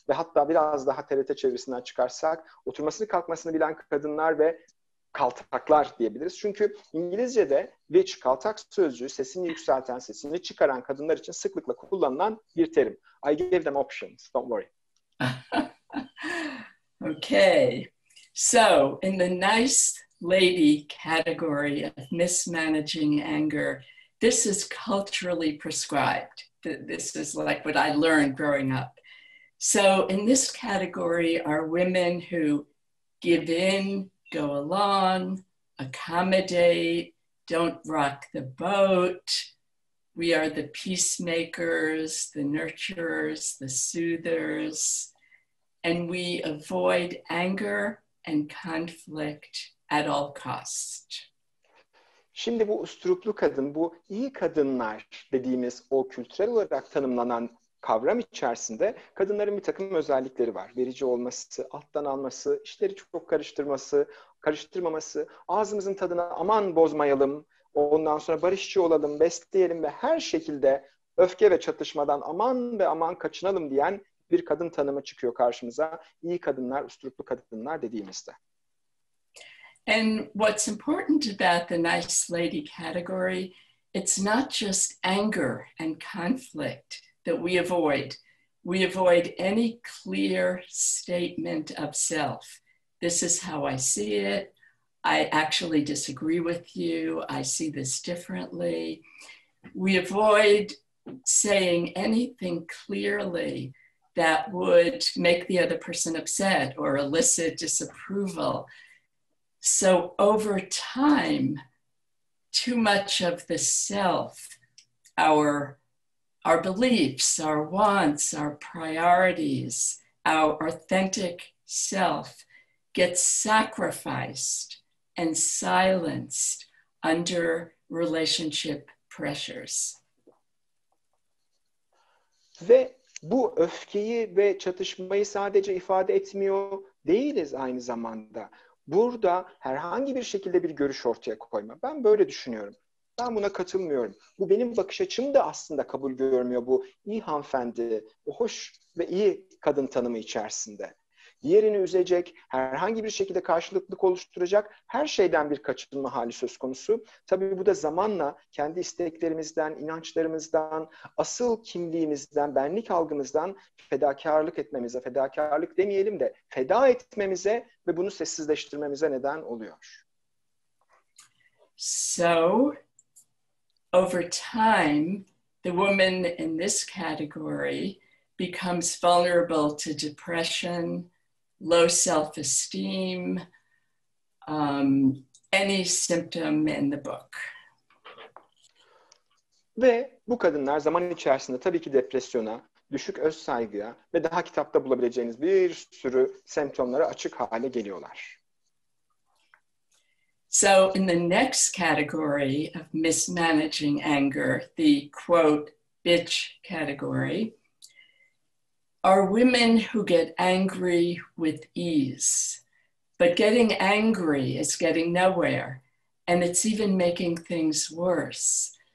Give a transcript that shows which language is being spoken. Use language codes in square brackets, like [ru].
[tr] Ve hatta biraz daha TRT çevirisinden çıkarsak oturmasını kalkmasını bilen kadınlar ve kaltaklar diyebiliriz. Çünkü İngilizce'de bitch, kaltak sözcüğü sesini yükselten, sesini çıkaran kadınlar için sıklıkla kullanılan bir terim. [en] I gave them options, don't worry. Okay, so in the nice lady category of mismanaging anger, this is culturally prescribed. This is like what I learned growing up. So in this category are women who give in, go along, accommodate, don't rock the boat. We are the peacemakers, the nurturers, the soothers, and we avoid anger and conflict at all costs. [tr] Şimdi bu usturuplu kadın, bu iyi kadınlar dediğimiz o kültürel olarak tanımlanan kavram içerisinde kadınların bir takım özellikleri var. Verici olması, alttan alması, işleri çok karıştırmaması, ağzımızın tadına aman bozmayalım, ondan sonra barışçı olalım, besleyelim ve her şekilde öfke ve çatışmadan aman ve aman kaçınalım diyen bir kadın tanımı çıkıyor karşımıza. İyi kadınlar, usturuplu kadınlar dediğimizde. [en] And what's important about the nice lady category, it's not just anger and conflict that we avoid. We avoid any clear statement of self. This is how I see it. I actually disagree with you. I see this differently. We avoid saying anything clearly that would make the other person upset or elicit disapproval. So over time, too much of the self, our beliefs, our wants, our priorities, our authentic self gets sacrificed and silenced under relationship pressures. [tr] Ve bu öfkeyi ve çatışmayı sadece ifade etmiyor değiliz aynı zamanda. Burada herhangi bir şekilde bir görüş ortaya koyma. Ben böyle düşünüyorum. Ben buna katılmıyorum. Bu benim bakış açım da aslında kabul görmüyor bu iyi hanımefendi, bu hoş ve iyi kadın tanımı içerisinde. Diğerini üzecek, herhangi bir şekilde karşılıklılık oluşturacak her şeyden bir kaçınma hali söz konusu. Tabii bu da zamanla kendi isteklerimizden, inançlarımızdan, asıl kimliğimizden, benlik algımızdan fedakarlık etmemize, fedakarlık demeyelim de feda etmemize ve bunu sessizleştirmemize neden oluyor. [en] So, over time, the woman in this category becomes vulnerable to depression, low self-esteem, any symptom in the book. [tr] Ve bu kadınlar zaman içerisinde tabii ki depresyona, düşük öz saygıya ve daha kitapta bulabileceğiniz bir sürü semptomlara açık hale geliyorlar. [en] So in the next category of mismanaging anger, the quote, bitch category, are women who get angry with ease. But getting angry is getting nowhere, and it's even making things worse.